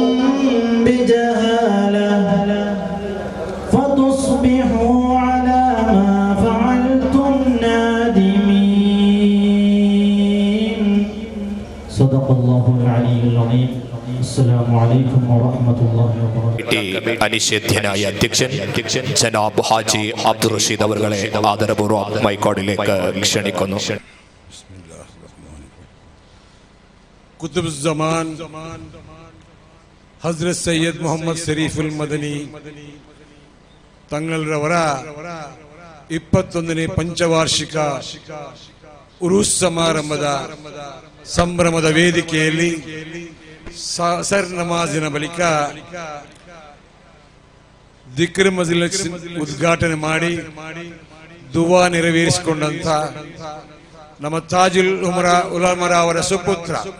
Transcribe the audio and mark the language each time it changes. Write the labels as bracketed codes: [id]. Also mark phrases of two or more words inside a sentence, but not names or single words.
[ar] بجهالة فتصبحوا على ما فعلتم نادمين صدق الله العلي العظيم السلام عليكم ورحمة الله وبركاته [ml] അനിഷേധ്യനായ അധ്യക്ഷൻ ജനാബ് ഹാജി അബ്ദുൾ റഷീദ് അവരുടെ ആദരപൂർവ്വം മൈക്കോഡിലേക്ക് ക്ഷണിക്കുന്നു. കുതുബുസ്സമാൻ ഹസ്രത്ത് സയ്യിദ് മുഹമ്മദ് ശരീഫുൽ മദനി തങ്ങളവರ [kn] 21ನೇ ಪಂಚವಾರ್ಷಿಕ ಉರೂಸ್ ಸಮಾರಂಭದ ಸಂಭ್ರಮದ ವೇದಿಕೆಯಲ್ಲಿ ಸರ್ ನಮಾಜಿನ ಬಳಿಕ ದಿಕ್ರ್ ಮಜ್ಲಿಸ್ ಉದ್ಘಾಟನೆ ಮಾಡಿ ದುವಾ ನೆರವೇರಿಸಿಕೊಂಡಂತ ನಮ್ಮ ತಾಜುಲ್ ಉಲಮಾ ಅವರ ಸುಪುತ್ರ,